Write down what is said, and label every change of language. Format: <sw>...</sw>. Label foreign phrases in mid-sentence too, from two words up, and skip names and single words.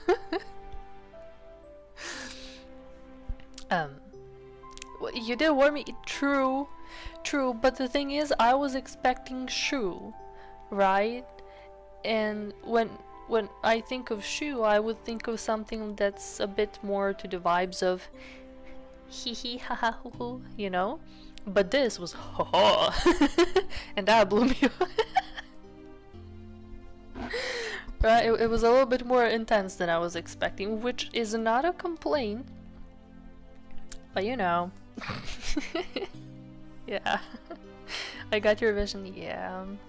<en>Well, you did warn me. True, but the thing is, I was expecting shoe, right? And when I think of shoe, I would think of something that's a bit more to the vibes of hee hee ha ha hoo hoo, you know? But this was ha ha, and that blew me away. Right, it was a little bit more intense than I was expecting, which is not a complaint, but you know. Yeah. I got your vision, yeah.</en>